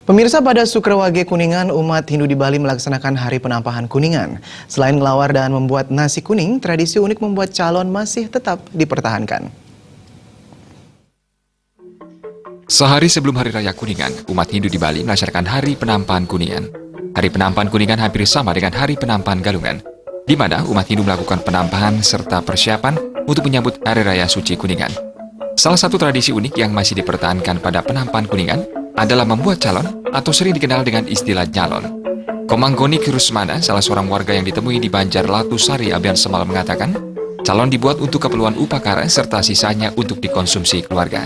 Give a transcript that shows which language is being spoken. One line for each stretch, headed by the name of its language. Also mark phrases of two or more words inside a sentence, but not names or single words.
Indonesian: Pemirsa, pada Sukrawage Kuningan, umat Hindu di Bali melaksanakan Hari Penampahan Kuningan. Selain ngelawar dan membuat nasi kuning, tradisi unik membuat calon masih tetap dipertahankan. Sehari sebelum Hari Raya Kuningan, umat Hindu di Bali melaksanakan Hari Penampahan Kuningan. Hari Penampahan Kuningan hampir sama dengan Hari Penampahan Galungan, di mana umat Hindu melakukan penampahan serta persiapan untuk menyambut Hari Raya Suci Kuningan. Salah satu tradisi unik yang masih dipertahankan pada Penampahan Kuningan adalah membuat calon atau sering dikenal dengan istilah nyalon. Komanggoni Kirusmana, salah seorang warga yang ditemui di Banjar Latu Sari, Abian Semal mengatakan, calon dibuat untuk keperluan upakara serta sisanya untuk dikonsumsi keluarga.